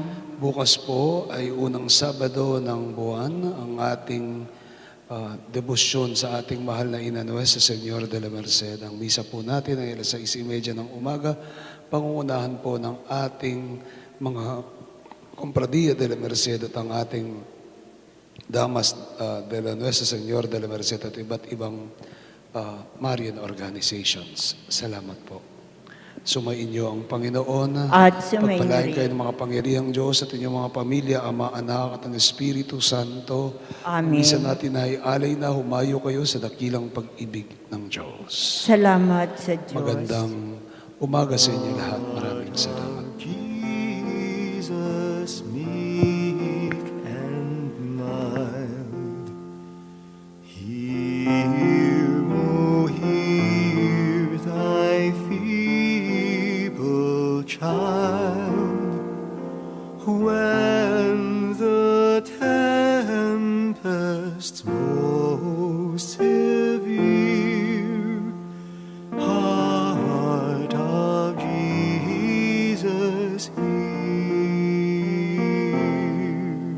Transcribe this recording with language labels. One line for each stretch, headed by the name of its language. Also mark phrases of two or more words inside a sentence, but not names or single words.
Filipino: Bukas po ay unang Sabado ng buwan, ang ating debosyon sa ating mahal na Ina Nuestra Señora de la Merced. Ang misa po natin ay alas 6:30 ng umaga, pangungunahan po ng ating mga Compradilla de la Merced at ang ating Damas de la Nuestra Señora de la Merced at iba't ibang
English: Marian organizations.
Filipino: Salamat po. Sumainyo ang Panginoon. At sumainyo Pagpalain rin. kayo ng mga pangyarihang Diyos at inyong mga pamilya, Ama, Anak at ang Espiritu Santo. Amen. Misa natin ay alay na humayo kayo sa dakilang pag-ibig ng Diyos. Salamat sa Diyos. Magandang umaga sa inyo lahat. Maraming salamat.
English: Jesus, meek and mild, hear, O hear thy feeble child, when the tempest's most severe, heart of Jesus hear.